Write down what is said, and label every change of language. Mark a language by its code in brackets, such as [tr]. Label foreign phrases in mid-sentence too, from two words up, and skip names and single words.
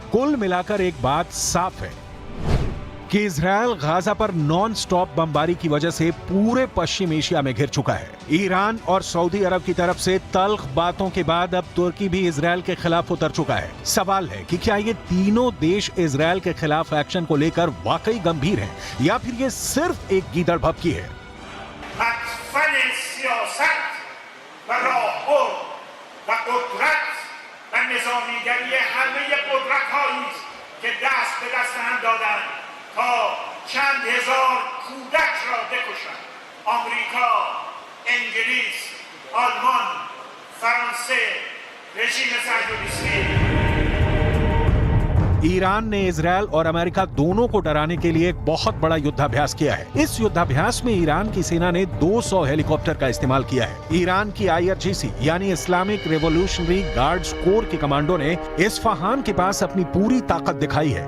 [hi] कुल मिलाकर एक बात साफ है कि इजराइल गाजा पर नॉन स्टॉप बमबारी की वजह से पूरे पश्चिम एशिया में घिर चुका है। ईरान और सऊदी अरब की तरफ से तल्ख बातों के बाद अब तुर्की भी इजराइल के खिलाफ उतर चुका है। सवाल है कि क्या ये तीनों देश इजराइल के खिलाफ एक्शन को लेकर वाकई गंभीर हैं या फिर ये सिर्फ एक गीदड़ भभकी है? [fa] چند هزار کودک را بکشند. آمریکا، انگلیس، آلمان، فرانسه، رژیم صهیونیستی। [hi] ईरान ने इजराइल और अमेरिका दोनों को डराने के लिए एक बहुत बड़ा युद्धाभ्यास किया है। इस युद्धाभ्यास में ईरान की सेना ने 200 हेलीकॉप्टर का इस्तेमाल किया है। ईरान की IRGC यानी इस्लामिक रेवोल्यूशनरी गार्ड्स कोर के कमांडो ने इस्फहान के पास अपनी पूरी ताकत दिखाई है।